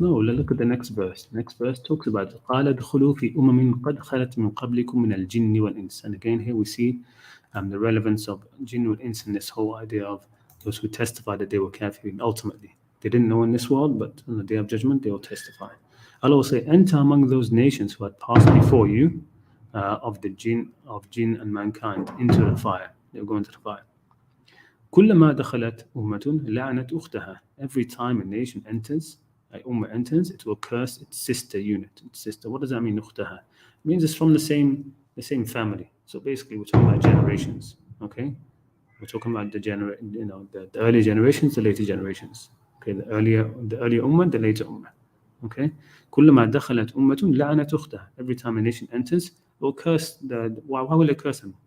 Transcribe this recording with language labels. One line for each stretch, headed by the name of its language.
English: No, look at the next verse. The next verse talks about
Arabic: قَالَ ادْخُلُوا فِي أُمَمٍ قَدْ خَلَتْ مِنْ قَبْلِكُم مِنَ الْجِنِّ وَالْإِنسِ.
English: And again here we see the relevance of jinn wal ins in this whole idea of those who testify that they were Kafireen ultimately. They didn't know in this world, but on the Day of Judgment, they will testify. Allah will say, enter among those nations who had passed before you of jinn and mankind into the fire. They'll go into the fire.
Arabic: كلما دخلت أمة لعنت أختها.
English: Every time a nation enters, a ummah enters, it will curse its sister unit. Its sister. What does that mean, أختها? It means it's from the same family. So basically, we're talking about generations. Okay, we're talking about the earlier generations, the later generations. Okay, the earlier ummah, the later ummah. Okay,
Arabic: كلما دخلت أمة لعنت أختها.
English: Every time a nation enters, it will curse why will it curse them?